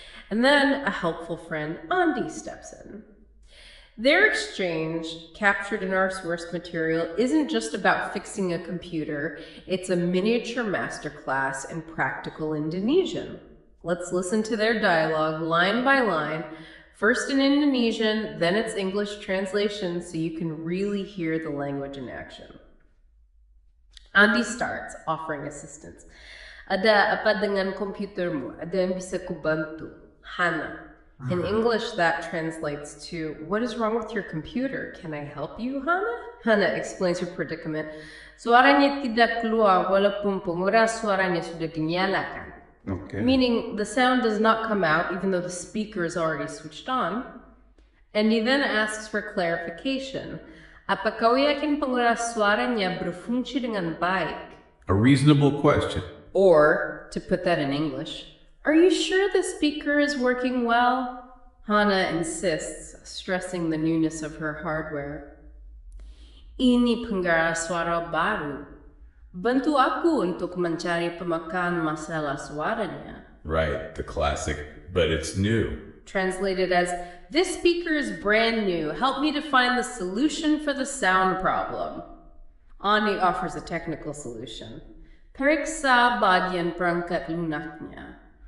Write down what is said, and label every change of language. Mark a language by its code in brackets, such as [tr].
[en] And then a helpful friend, Andy, steps in. Their exchange, captured in our source material, isn't just about fixing a computer, it's a miniature masterclass in practical Indonesian. Let's listen to their dialogue line by line, first in Indonesian, then its English translation, so you can really hear the language in action. Andy starts, offering assistance. [id] Ada apa dengan komputermu? Ada yang bisa kubantu? Hana. [en] In English, that translates to, what is wrong with your computer? Can I help you, Hana? Hana explains her predicament. [id] Suaranya tidak keluar walaupun pengeras suaranya sudah dinyalakan. [en] Okay. Meaning the sound does not come out even though the speaker is already switched on. And he then asks for clarification. [id] Apa kau yakin pengeras suaranya berfungsi dengan baik? [en] A reasonable question. Or, to put that in English, are you sure the speaker is working well? Hana insists, stressing the newness of her hardware. [id] Ini pengeras suara baru. Bantu aku untuk mencari pemakan masalah suaranya. [en] Right, the classic, but it's new. Translated as, this speaker is brand new. Help me to find the solution for the sound problem. Ani offers a technical solution. [id] Periksa bagian perangkat lunaknya.